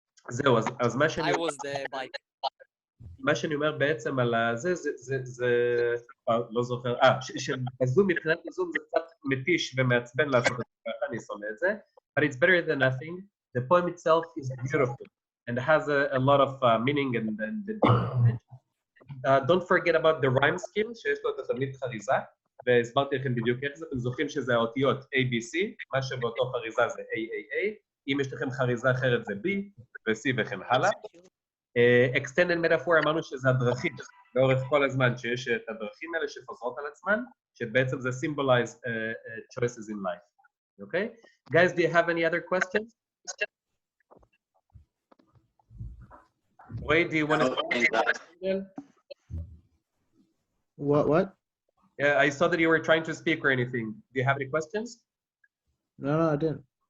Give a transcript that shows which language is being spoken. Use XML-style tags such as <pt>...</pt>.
<he>זהו, אז מה שאני אומר בעצם על זה, זה לא זוכר, שבזום, מבחינת הזום זה קצת מתיש ומעצבן לעשות את זה ככה, אני שונא את זה,</he> <en>but it's better than nothing. The poem itself is beautiful and has a lot of meaning and the deep message. Don't forget about the rhyme scheme,</en> <he>שיש לו את התבנית חריזה, והסברתי לכם בדיוק איך זה, אתם זוכרים שזה האותיות ABC, מה שבאותו חריזה זה AAA, אם יש לכם חריזה אחרת זה B ו-C וכן הלאה. Extended metaphor אמרנו שזה הדרכים, לאורך כל הזמן שיש את הדרכים האלה שחוזרות על עצמן, שבעצם זה</he> <en>symbolize choices in life. Okay? Guys, do you have any other questions? Wait, do you want to speak? What? Yeah, I saw that you were trying to speak or anything. Do you have any questions? No, I didn't.</en>